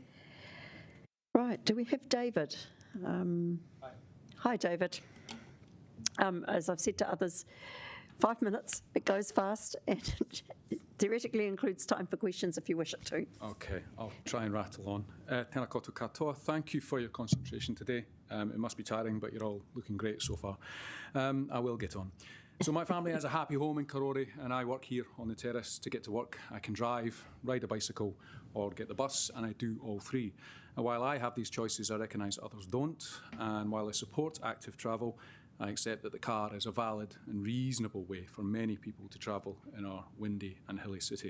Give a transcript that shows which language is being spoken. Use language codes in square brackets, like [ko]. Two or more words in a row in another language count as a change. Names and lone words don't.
[en] Right. Do we have David? Hi, David. As I've said to others, 5 minutes. It goes fast, and it theoretically includes time for questions if you wish it to. Okay, I'll try and rattle on. [mi] Tēnā koutou katoa. [en] Thank you for your concentration today. It must be tiring, but you're all looking great so far. I will get on. So my family has a happy home in Karori, and I work here on the terrace to get to work. I can drive, ride a bicycle, or get the bus, and I do all three. And while I have these choices, I recognise others don't. And while I support active travel, I accept that the car is a valid and reasonable way for many people to travel in our windy and hilly city.